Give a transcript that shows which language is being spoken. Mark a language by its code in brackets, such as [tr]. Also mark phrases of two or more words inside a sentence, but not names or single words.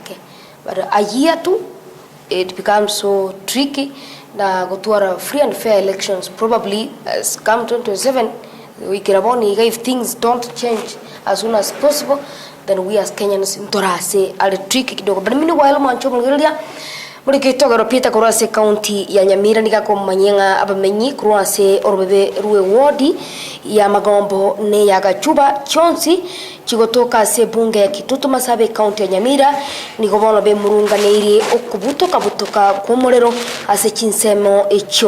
[en] But a year too, it becomes so tricky. [guz] Na gotuara [en] free and fair elections probably come 2027. We can if things don't change as soon as possible, then we as Kenyans [guz] ntorase ale [en] tricky kidogo. But meanwhile [guz] mancho mulgeria muliketo garopita kurase county ya Nyamira nikako manyenga abamenyi kurase orbebe ruwe wodi ya Magombo ne ya Gachuba chonsi chigotoka se bunge ya Kitutu Masabe county ya Nyamira nikobono be murunganire okubutoka kumorero ase chinsemo echo.